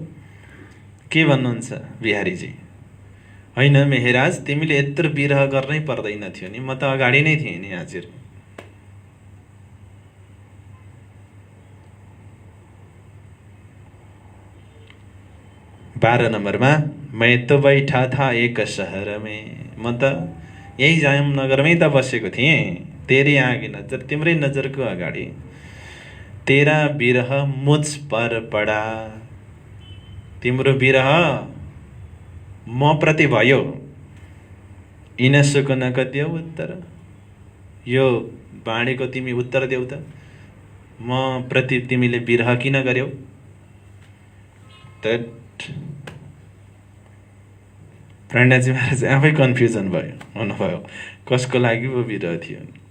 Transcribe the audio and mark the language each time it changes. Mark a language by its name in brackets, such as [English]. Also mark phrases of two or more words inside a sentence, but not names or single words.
[Nepali] के भन्नुहुन्छ बिहारीजी, होइन मेहराज तिमीले यत्रो विरह गर्नै पर्दैन थियो नि, म त अगाडि नै थिएँ नि हजुर। बाह्र नम्बरमा, [Hindi] मैं तो बैठा था एक शहर में, [Nepali] म त यही जामनगरमै त बसेको थिएँ। [Hindi] तेरी आगे नजर, [Nepali] तिम्रै नजरको अगाडि। [Hindi] तेरा विरह मुझ पर पड़ा, [Nepali] तिम्रो विरह म प्रति भयो। इन सुकन देऊ उत्तर, यो बाँडेको तिमी उत्तर देऊ त, म प्रति तिमीले विरह किन गर्यौ। प्राणजी महाराज आफै कन्फ्युजन हुनुभयो, कसको लागि पो विरह थियो।